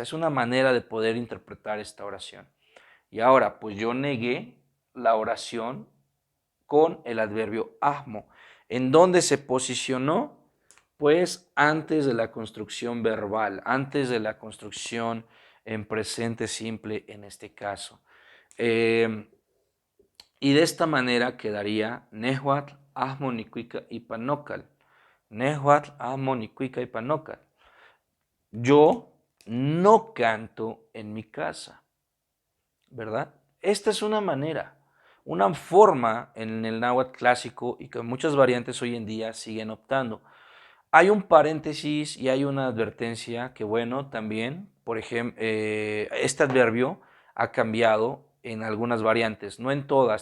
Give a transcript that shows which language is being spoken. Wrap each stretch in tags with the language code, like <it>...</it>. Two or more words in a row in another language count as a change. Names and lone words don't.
<es>Es una manera de poder interpretar esta oración. Y ahora, pues yo negué la oración con el adverbio ahmo. ¿En dónde se posicionó? Pues antes de la construcción verbal, antes de la construcción en presente simple en este caso.</es> <nah>Y de esta manera quedaría nehuatl ahmo nicuica ipanócal. Nehuatl ahmo nicuica ipanócal.</nah> <es>Yo no canto en mi casa, ¿verdad? Esta es una forma en el náhuatl clásico y que muchas variantes hoy en día siguen optando. Hay un paréntesis y hay una advertencia que, bueno, también, por ejemplo, este adverbio ha cambiado en algunas variantes, no en todas.</es>